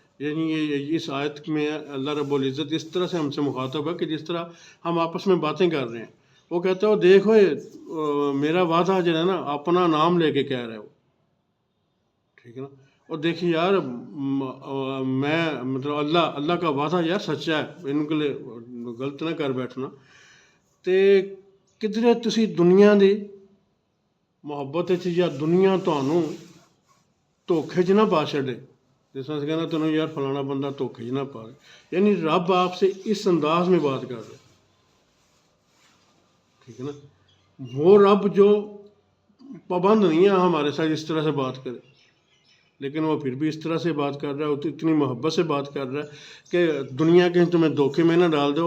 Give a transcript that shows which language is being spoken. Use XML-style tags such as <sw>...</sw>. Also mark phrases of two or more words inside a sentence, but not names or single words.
<ur>یعنی اس آیت میں اللہ رب العزت اس طرح سے ہم سے مخاطب ہے کہ جس طرح ہم آپس میں باتیں کر رہے ہیں. وہ کہتا ہے دیکھو میرا وعدہ جو ہے نا، اپنا نام لے کے کہہ رہا ہے وہ، ٹھیک ہے نا. اور دیکھیے یار میں مطلب اللہ کا وعدہ یار سچا ہے، ان کے لیے غلط نہ کر بیٹھنا.</ur> <pa>تے کدھرے تسی دنیا دی محبت یا دنیا تانوں دھوکھے 'چ نہ پا چھڑے. جس طرح سے کہنا تینوں یار فلانا بندہ دھوکھے 'چ نہ پا رہے.</pa> <ur>یعنی رب آپ سے اس انداز میں بات کر رہے، ٹھیک ہے نا. وہ رب جو پابند نہیں ہے ہمارے ساتھ اس طرح سے بات کرے، لیکن وہ پھر بھی اس طرح سے بات کر رہا ہے، اتنی محبت سے بات کر رہا ہے کہ دنیا کہیں تمہیں دھوکے میں نہ ڈال دے.</ur>